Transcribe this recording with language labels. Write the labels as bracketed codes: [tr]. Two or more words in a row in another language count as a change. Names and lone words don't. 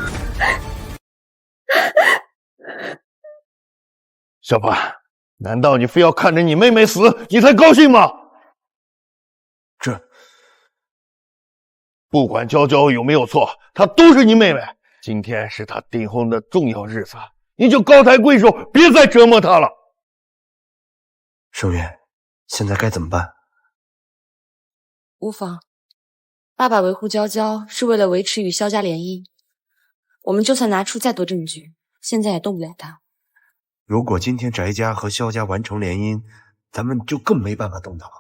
[zh] 小范，難道你非要看着你妹妹死，你才高興嗎？不管嬌嬌有沒有錯，她都是你妹妹。今天是她訂婚的重要日子，你就高抬貴手，別再折磨她了。盛月，現在該怎麼辦？無妨，爸爸維護嬌嬌是為了維持與蕭家聯姻，我們就算拿出再多證據，現在也動不了他。如果今天翟家和蕭家完成聯姻，咱們就更沒辦法動他了。